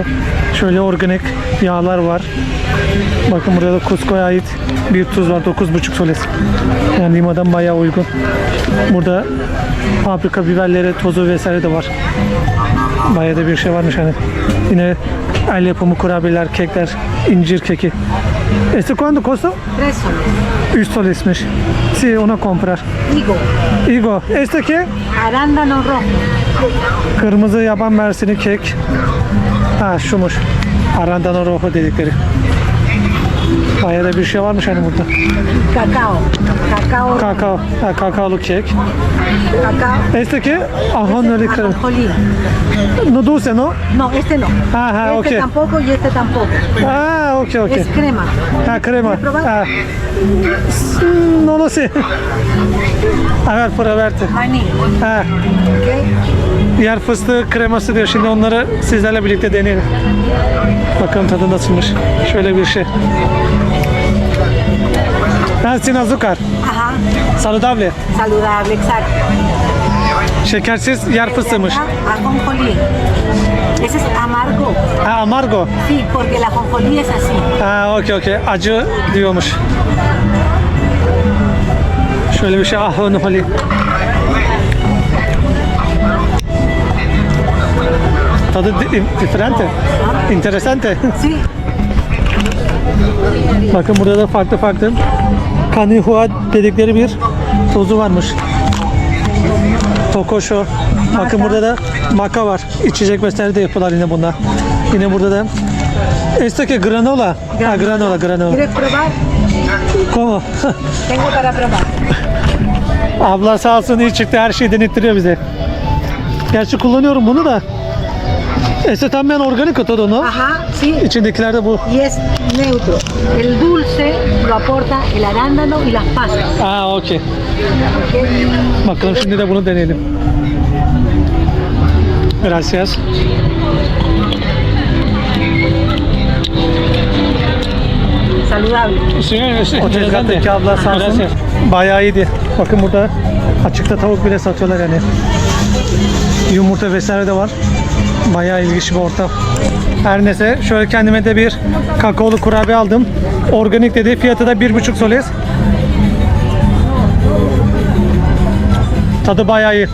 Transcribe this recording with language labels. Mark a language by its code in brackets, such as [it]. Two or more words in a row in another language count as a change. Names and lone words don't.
[tr] Şöyle organik yağlar var. Bakın burada da Cusco'ya ait bir tuz var. 9,5 soles. Yani Lima'dan bayağı uygun. Burada fabrika biberleri, tozu vesaire de var. Bayağı da bir şey varmış hani. Yine el yapımı kurabiyeler, kekler, incir keki. [es] ¿Este cuánto costó? 3 soles. [tr] 3 solesmiş. [es] Sí, una comprar. Higo. Higo. ¿Este qué? Arándano rojo. [tr] Kırmızı yaban mersini kek. Ha şumuş. Arandano rojo dedikleri. Bayağı da bir şey varmış hani burada. [es] Cacao. Cacao. [tr] Kakao. Ha, kakaolu kek. [es] Cacao. Este que? Ajá, no le creo. Ajonjolí. No dulce, ¿no? No, este no. Ajá, Este ok. tampoco y este tampoco. Ah, ok, ok. Es crema. Ha, crema. ¿Quieres probar? Ah. No lo sé. A ver, para verte. Maní. Ha. ¿Ok? [tr] Yer fıstığı kreması diyor. Şimdi onları sizlerle birlikte deneyelim. Bakalım tadı nasılmış. Şöyle bir şey. [es] Sin azúcar. Ajá. Saludable. Saludable, exacto. [tr] Şekersiz yer fıstığımış. [es] Ajonjolí. Ese es amargo. Ha, amargo. Sí, porque la ajonjolí es así. [tr] Ha, okey okey. Acı diyormuş. Şöyle bir şey. Ahonjoli. [es] Tadı diferente. Interesante. Sí. [tr] Bakın burada da farklı farklı kanihua dedikleri bir tozu varmış. Tokoşo. Bakın burada da maka var. İçecek vesaire de yapıyorlar yine bunda. Yine burada da [es] este que granola. [tr] Ha, granola. [es] ¿Quieres probar? Como? Tengo para probar. [tr] Abla sağ olsun iyi çıktı. Her şeyi denettiriyor bize. Gerçi kullanıyorum bunu da. [es] Este también orgánico todo, ¿no? Ajá, sí. [tr] İçindekiler de bu. [es] Y es neutro. El dulce lo aporta el arándano y las pasas. [tr] Aa, okey. [es] ¿Ok? [tr] Bakalım şimdi de bunu deneyelim. [es] Gracias. Saludable. [tr] O tezgahtaki abla sağ olsun. Bayağı iyiydi. Bakın burada açıkta tavuk bile satıyorlar yani. Yumurta vesaire de var. Bayağı ilginç bir ortam. Her neyse şöyle kendime de bir kakaolu kurabiye aldım. Organik dedi. Fiyatı da 1,5 soles. Tadı bayağı iyi.